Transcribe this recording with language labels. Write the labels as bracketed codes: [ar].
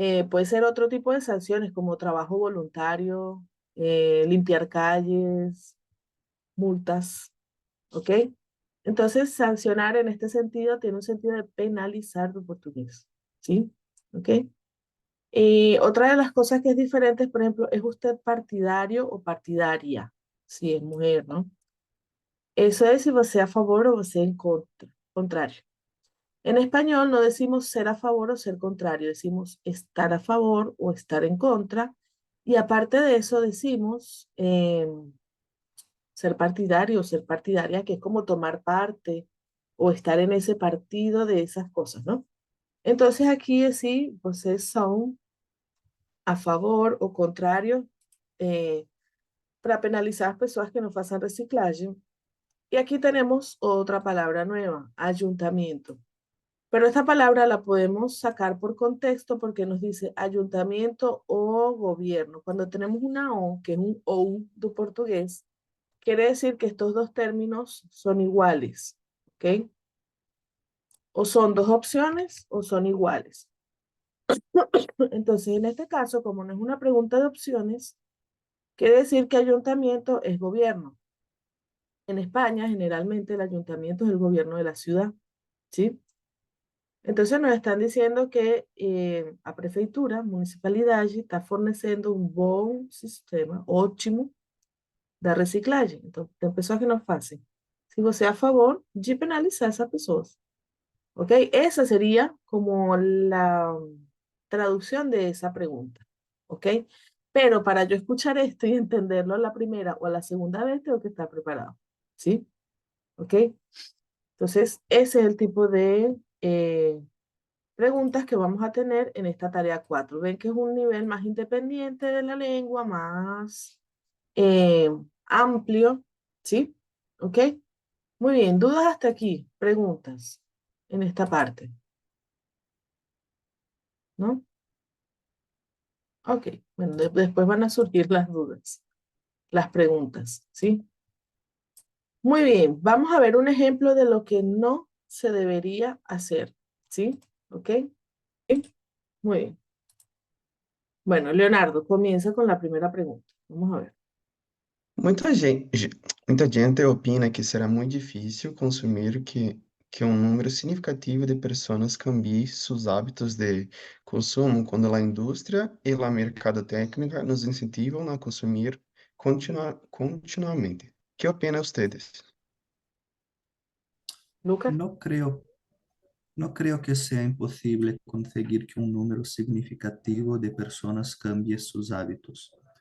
[es] Puede ser otro tipo de sanciones como trabajo voluntario, limpiar calles, multas, ¿ok? Entonces, sancionar en este sentido tiene un sentido de penalizar en portugués, ¿sí? ¿Ok? Y otra de las cosas que es diferente, por ejemplo, ¿es usted partidario o partidaria? Si es mujer, ¿no? Eso es si você a favor o você en contra, contrario. En español no decimos ser a favor o ser contrario, decimos estar a favor o estar en contra. Y aparte de eso decimos ser partidario o ser partidaria, que es como tomar parte o estar en ese partido de esas cosas, ¿no? Entonces aquí sí, [pt] vocês son a favor o contrário para penalizar as pessoas que não façam reciclagem. [es] Y aquí tenemos otra palabra nueva, ayuntamiento. Pero esta palabra la podemos sacar por contexto porque nos dice ayuntamiento o gobierno. Cuando tenemos una O, que es un OU do portugués, quiere decir que estos dos términos son iguales, ¿ok? O son dos opciones o son iguales. Entonces, en este caso, como no es una pregunta de opciones, quiere decir que ayuntamiento es gobierno. En España, generalmente el ayuntamiento es el gobierno de la ciudad, ¿sí? [pt] Entonces nos están diciendo que a prefeitura, municipalidade, está fornecendo um bom sistema, ótimo, da reciclagem. Então, tem pessoas que não fazem. Se você é a favor de penalizar essas pessoas, ¿ok? [es] Esa sería como la traducción de esa pregunta, ¿ok? Pero para yo escuchar esto y entenderlo a la primera o a la segunda vez, tengo que estar preparado, ¿sí? ¿Ok? Entonces, ese es el tipo de preguntas que vamos a tener en esta tarea 4. Ven que es un nivel más independiente de la lengua, más eh, amplio, ¿sí? ¿Ok? Muy bien, ¿dudas hasta aquí? Preguntas en esta parte, ¿no? Ok, bueno, después van a surgir las dudas, las preguntas, ¿sí? Muy bien, vamos a ver un ejemplo de lo que no se debería hacer, ¿sí? ¿Ok? ¿Sí? Muy bien. Bueno, Leonardo, comienza con la primera pregunta. Vamos a ver. [pt] Muita gente opina que será muito difícil consumir que um número significativo de pessoas cambie seus hábitos de consumo quando a indústria e a mercadotecnia nos incentivam a consumir continuamente. Que opinam vocês? Lucas. [es] No creo, no creo que sea imposible conseguir que un número significativo de personas cambie sus hábitos.